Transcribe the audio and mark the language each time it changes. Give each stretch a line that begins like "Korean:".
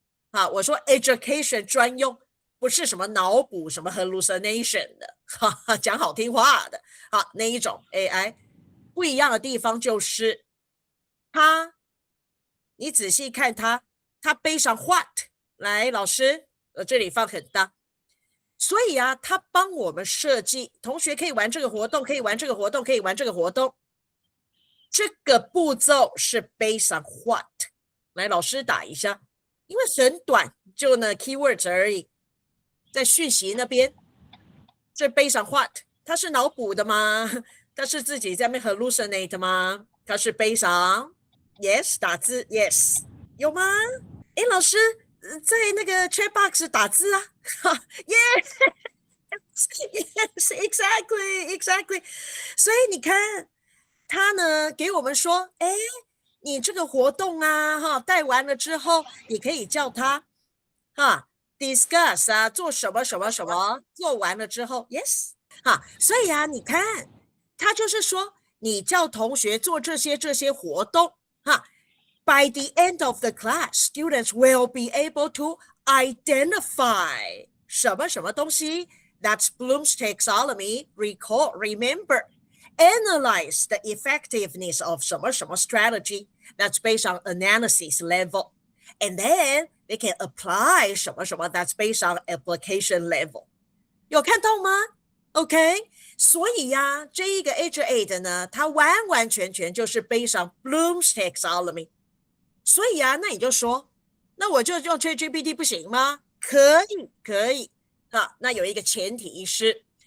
Chinese: 啊，我说 education 专用，不是什么脑补什么 hallucination 的，哈哈，讲好听话的，啊，那一种 AI 不一样的地方就是它，你仔细看它，它背上 what， 来，老师，这里放很大，所以啊，它帮我们设计，同学可以玩这个活动，可以玩这个活动，可以玩这个活动，这个步骤是
English: based on what，
Chinese: 来，老师打一下。因为很短，就呢 keywords 而已，在讯息那边，这
English: based on what？
Chinese: 它是脑补的吗？它是自己在那边 hallucinate 吗？它是 based on yes 打字 yes 有吗？诶，老师在那个 chat box 打字啊，
English: yes yes exactly，
Chinese: 所以你看他呢给我们说，诶，你这个活动啊，哈，带完了之后，你可以叫他，哈，discuss 啊，做什么什么什么，做完了之后，yes，哈，所以啊，你看，他就是说，你叫同学做这些活动，哈，
English: by the end of the class, students will be able to identify 什么什么东西，that's Bloom's taxonomy, recall, remember。 Analyze the effectiveness of
Chinese: 什么什么
English: strategy that's based on analysis level, and then they can apply 什么什么 that's based on application level。
Chinese: 有看到吗 ？OK， 所以呀，这一个 H8 呢，它完完全全就是 based on Bloom's taxonomy。所以啊，那你就说，那我就用 ChatGPT 不行吗？可以啊。那有一个前提是。